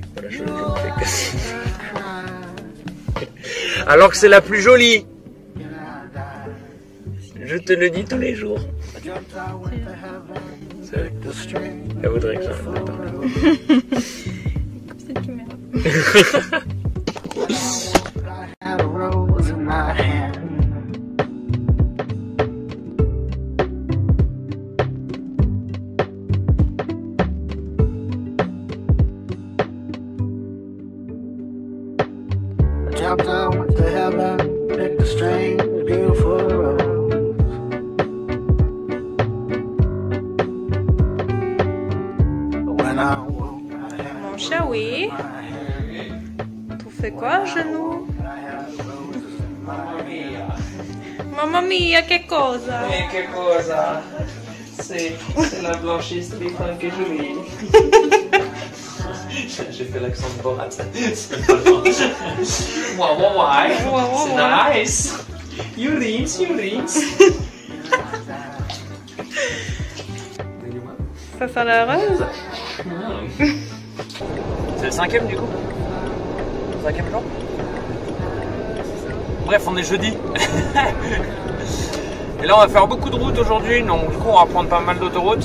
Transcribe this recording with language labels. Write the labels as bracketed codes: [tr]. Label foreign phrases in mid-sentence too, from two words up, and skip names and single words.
[fr] Voilà, je ne fais que si. Alors que c'est la plus jolie. Je te le dis tous les jours. C'est vrai. Elle voudrait que j'arrête de parler. Cette caméra. [en] Had a rose in my hand. I jumped out, went to heaven, picked a strange, beautiful rose. When I woke, I had [fr] Mon chéri, tu fais quoi, genou? [it] Mamma mia, che cosa? Che cosa? [fr] C'est la blanchisserie anche Julie. J'ai fait l'accent de Borat. Why? C'est nice. [en] You rinse. [fr] Ça sent la rose? C'est le 5e du coup? 5e jour? Bref, on est jeudi. Et là on va faire beaucoup de routes aujourd'hui, donc du coup on va prendre pas mal d'autoroutes.